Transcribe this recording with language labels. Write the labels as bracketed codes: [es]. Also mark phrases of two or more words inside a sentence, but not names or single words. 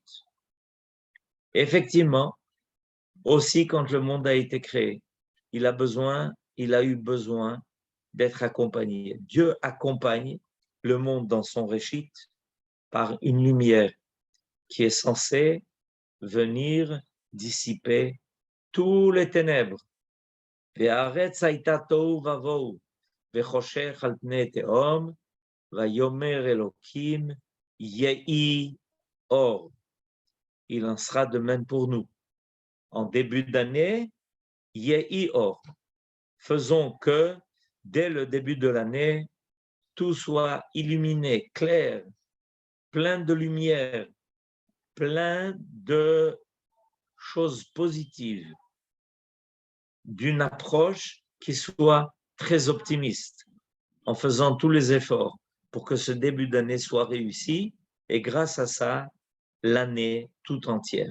[fr] Effectivement, aussi quand le monde a été créé, il a eu besoin d'être accompagné. Dieu accompagne le monde dans son réchit par une lumière qui est censée venir dissiper tous les ténèbres. [he] והארץ הייתה תוהו ובוהו, וחושך על פני תהום, ויאמר אלוקים יהי אור. [fr] Il en sera de même pour nous. En début d'année, [he] יהי אור. [fr] Faisons que, dès le début de l'année, tout soit illuminé, clair, plein de lumière, plein de choses positives, d'une approche qui soit très optimiste, en faisant tous les efforts pour que ce début d'année soit réussi, et grâce à ça, l'année tout entière.